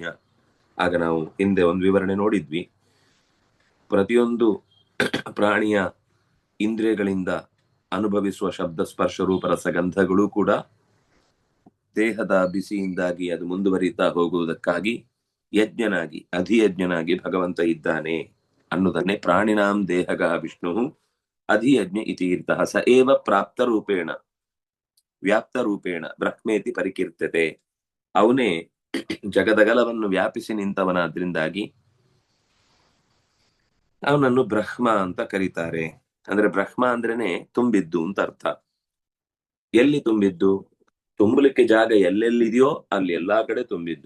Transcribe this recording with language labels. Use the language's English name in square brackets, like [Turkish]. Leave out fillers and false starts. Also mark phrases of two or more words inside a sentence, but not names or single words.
[Kannada] ಆಗ ನಾವು ಹಿಂದೆ ಒಂದು ವಿವರಣೆ ನೋಡಿದ್ವಿ. ಪ್ರತಿಯೊಂದು ಪ್ರಾಣಿಯ ಇಂದ್ರಿಯಗಳಿಂದ ಅನುಭವಿಸುವ ಶಬ್ದ, ಸ್ಪರ್ಶ, ರೂಪ, ರಸಗಂಧಗಳು ಕೂಡ ದೇಹದ ಬಿಸಿಯಿಂದಾಗಿ ಅದು ಮುಂದುವರಿತಾ ಹೋಗುವುದಕ್ಕಾಗಿ ಯಜ್ಞನಾಗಿ, ಅಧಿಯಜ್ಞನಾಗಿ ಭಗವಂತ ಇದ್ದಾನೆ ಅನ್ನುವುದನ್ನೇ [Sanskrit] ಪ್ರಾಣಿನಾಂ ದೇಹಗ ವಿಷ್ಣು ಅಧಿಯಜ್ಞ ಇತೀರ್ಥಃ ಸ ಏವ ಪ್ರಾಪ್ತ ರೂಪೇಣ ವ್ಯಾಪ್ತ ರೂಪೇಣ ಬ್ರಹ್ಮೇತಿ ಪರಿಕೀರ್ತ್ಯತೆ. [Kannada] ಅವನೇ ಜಗದಗಲವನ್ನು ವ್ಯಾಪಿಸಿ ನಿಂತವನಾದ್ರಿಂದಾಗಿ ಅವನನ್ನು ಬ್ರಹ್ಮ ಅಂತ ಕರೀತಾರೆ. ಅಂದ್ರೆ ಬ್ರಹ್ಮ ಅಂದ್ರೇನೆ ತುಂಬಿದ್ದು ಅಂತ ಅರ್ಥ. ಎಲ್ಲಿ ತುಂಬಿದ್ದು? ತುಂಬಲಿಕ್ಕೆ ಜಾಗ ಎಲ್ಲೆಲ್ಲಿದೆಯೋ ಅಲ್ಲಿ ಎಲ್ಲಾ ಕಡೆ ತುಂಬಿದ್ದು.